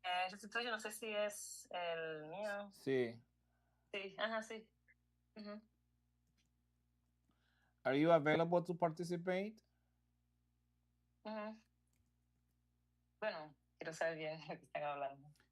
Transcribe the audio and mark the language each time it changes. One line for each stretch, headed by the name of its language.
Spanish: Restituyo, no sé si es el mío. Sí. Sí, ajá, sí. Ujú.
English: Are you available to participate? Ujú.
Spanish: Bueno, quiero saber bien de qué están hablando.